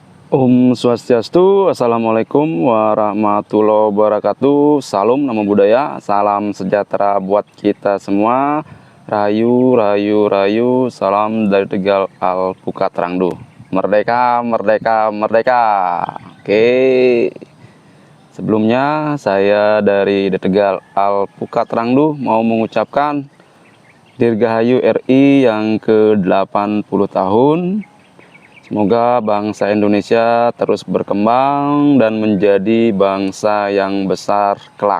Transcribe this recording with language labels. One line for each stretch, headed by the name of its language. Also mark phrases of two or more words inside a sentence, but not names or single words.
Balinese: Om Swastiastu,
Arabic: Assalamualaikum warahmatullahi wabarakatuh.
Indonesian: Salam
Pali: Namo Buddhaya,
Indonesian: salam sejahtera buat kita semua. Rayu, rayu, rayu, salam dari Tegal Alpukat Rangdu. Merdeka, merdeka, merdeka. Oke. Sebelumnya saya dari Tegal Alpukat Rangdu mau mengucapkan Dirgahayu RI yang ke-80 tahun. Semoga bangsa Indonesia terus berkembang dan menjadi bangsa yang besar kelak.